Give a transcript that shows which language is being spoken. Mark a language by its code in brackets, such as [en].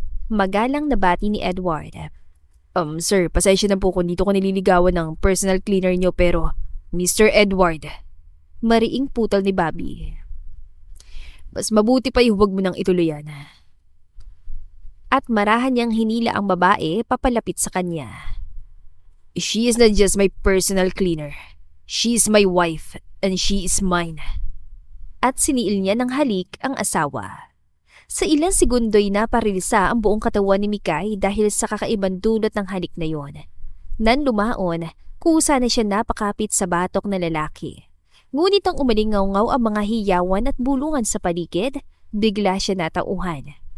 [tl] Magalang na bati ni Edward. Sir, pasensya na po kung dito ko nililigawan ng personal cleaner niyo pero Mr. Edward. Mariing putol ni Bobby. Mas mabuti pa huwag mo nang ituluyan. At marahan niyang hinila ang babae papalapit sa kanya. [en] She is not just my personal cleaner. She is my wife and she is mine. [tl] At siniil niya ng halik ang asawa. Sa ilang segundo'y naparilisa ang buong katawan ni Mikay dahil sa kakaibang dulot ng halik na yon. Nan lumaon, kusa na siya napakapit sa batok na lalaki. Ngunit ang umalingaw-ngaw ang mga hiyawan at bulungan sa paligid, bigla siya natauhan.